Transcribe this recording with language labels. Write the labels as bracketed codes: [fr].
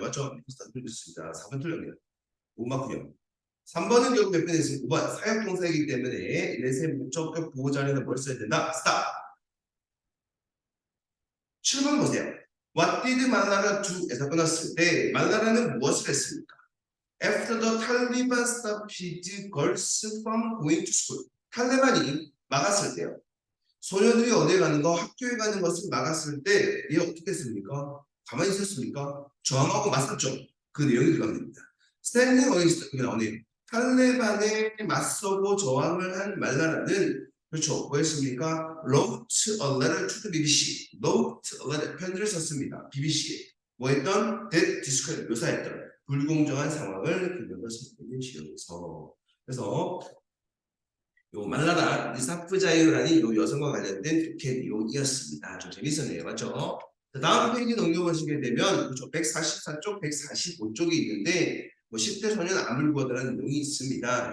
[ko] 맞죠? 틀렸습니다. 4번 틀렸네요. 못 맞고요. 3번은 결국 몇 번 했습니까? 5번 사역동사이기 때문에 이래서의 목적격 보호자리는 뭘 써야 된다? 스탑. 7번 보세요. [en] What did 말라라 do [ko] 에서 끊었을 때 말라라는 무엇을 했습니까? [en] After the Taliban stopped girls from going to school. [ko] 탈레반이 막았을 때요. 소녀들이 어디에 가는 거, 학교에 가는 것을 막았을 때, 얘 어떻게 했습니까? 가만히 있었습니까? 저항하고 맞섰죠. 그 내용이 들어갑니다. [en] Standing against, [ko] 그게 나오네요. 탈레반에 맞서고 저항을 한 말라라는, 그렇죠. 뭐였습니까? [en] Wrote a letter to the BBC. Wrote a letter, [ko] 편지를 썼습니다. BBC에. 뭐 했던? [en] That described, [ko] 묘사했던. 불공정한 상황을 그녀가 선택된 지역에서. 그래서 요 말라라 리사프자이라는 요 여성과 관련된 독해 내용이었습니다. 좀 재밌었네요. 맞죠? 다음 페이지 넘겨보시게 되면 그쪽 144쪽, 145쪽이 있는데 뭐 10대 소년 아물고다라는 내용이 있습니다.